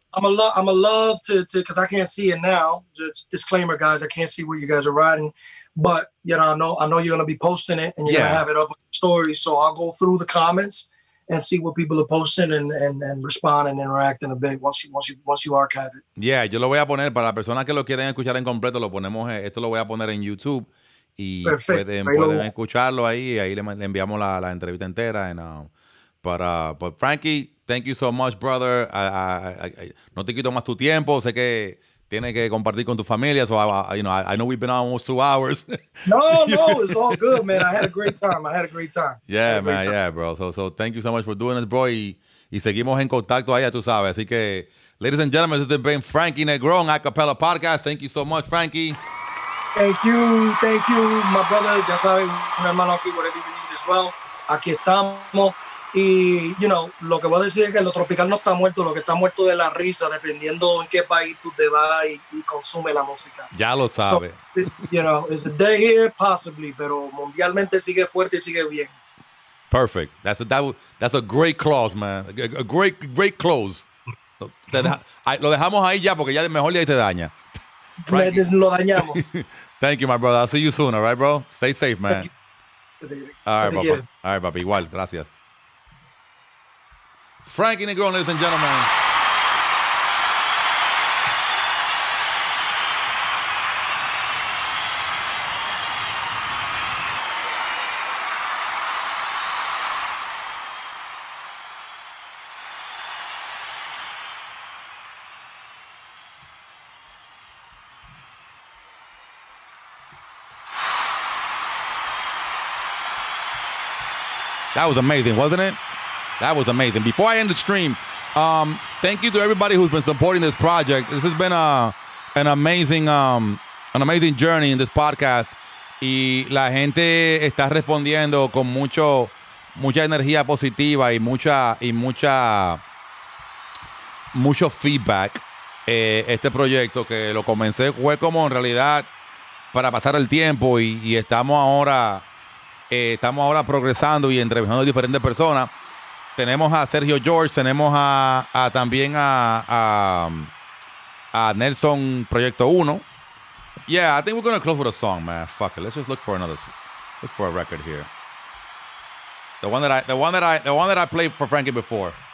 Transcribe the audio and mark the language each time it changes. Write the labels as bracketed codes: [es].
[en] I'm a love to because I can't see it now. Just disclaimer, guys, I can't see where you guys are riding, but you know, I know you're gonna be posting it and you're gonna have it up on stories. So I'll go through the comments and see what people are posting and respond and interact in a bit once you archive it. [es] Yeah, yo lo voy a poner para las personas que lo quieren escuchar en completo. Lo ponemos, esto lo voy a poner en YouTube y pueden escucharlo ahí. Y ahí le enviamos la entrevista entera. [en] And but Frankie, thank you so much, brother. [es] No te quito más tu tiempo. Sé que tienes que compartir con tu familia. [en] So, I know we've been on almost 2 hours. No, it's all good, man. I had a great time. Yeah, man, yeah, bro. So thank you so much for doing this, bro. [es] Y seguimos en contacto allá, tú sabes. Así que, [en] ladies and gentlemen, this has been Frankie Negron, Acapella Podcast. Thank you so much, Frankie. Thank you, my brother. [es] Ya sabes, un hermano aquí, [en] whatever you need as well. [es] Aquí estamos. Y, lo que voy a decir es que lo tropical no está muerto, lo que está muerto de la risa, dependiendo en qué país tú te vas y consume la música. Ya lo sabes. [en] So, it's a day here, possibly, [es] pero mundialmente sigue fuerte y sigue bien. [en] Perfect. That's a great clause, man. A great close. [es] Lo dejamos ahí ya porque ya mejor ya se daña. Lo dañamos. [en] Thank you, my brother. I'll see you soon, all right, bro? Stay safe, man. All right, papá. All right, papi. [es] Igual, gracias. [en] Frankie Negron, ladies and gentlemen. That was amazing, wasn't it? That was amazing. Before I end the stream, thank you to everybody who's been supporting this project. This has been an amazing journey in this podcast. [es] Y la gente está respondiendo con mucha energía positiva y mucho feedback. Este proyecto que lo comencé fue como en realidad para pasar el tiempo y estamos ahora progresando y entrevistando a diferentes personas. Tenemos a Sergio George, tenemos también a Nelson Proyecto 1. [en] Yeah, I think we're going to close with a song, man. Fuck it. Let's just look for a record here. The one that I played for Frankie before.